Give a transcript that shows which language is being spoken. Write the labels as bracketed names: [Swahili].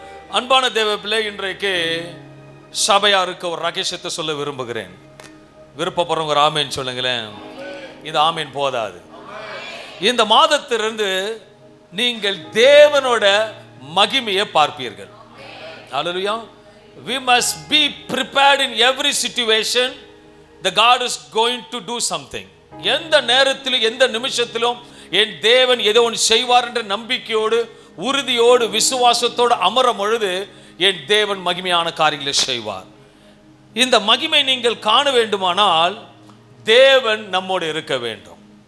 [Tamil] அன்பான தேவ பிள்ளை, இன்றைக்கு சபையாருக்கு ஒரு ரகசியத்தை சொல்ல விரும்புகிறேன். விருப்பப்படுறவங்க ஆமேன் சொல்லுங்களேன். இது ஆமேன் போதாது. இந்த மாதத்திலிருந்து நீங்கள் தேவனோட மகிமையை பார்ப்பீர்கள். ஹல்லேலூயா. [English] We must be prepared in every situation. The God is going to do something. [Tamil] எந்த நேரத்திலும் எந்த நிமிஷத்திலும் என் தேவன் ஏதோ ஒன்று செய்வார் என்ற நம்பிக்கையோடு உறுதியோடு விசுவாசத்தோடு அமரும் பொழுது என் தேவன் மகிமையான காரியங்களை செய்வார். இந்த மகிமை நீங்கள் காண வேண்டுமானால் தேவன் நம்மோடு இருக்க வேண்டும்.